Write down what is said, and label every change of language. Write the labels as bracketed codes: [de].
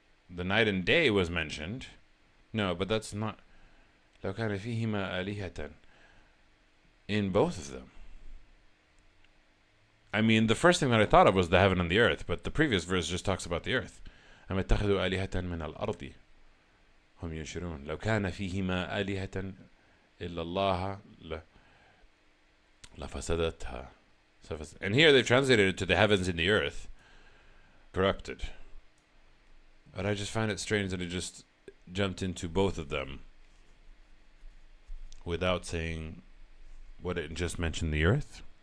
[en] The night and day was mentioned. No, but that's not. [ar] لو كان فيهما آلهة. [en] In both of them. I mean, the first thing that I thought of was the heaven and the earth, but the previous verse just talks about the earth. [ar] أَمْ اتَّخَذُوا آلِهَةً مِنَ الْأَرْضِ هُمْ يُنْشِرُونَ لو كان فيهما آلهة إلا الله لفسدتها. [en] And here they've translated it to the heavens and the earth. Corrupted. But I just find it strange that it just jumped into both of them without saying what it just mentioned, the earth.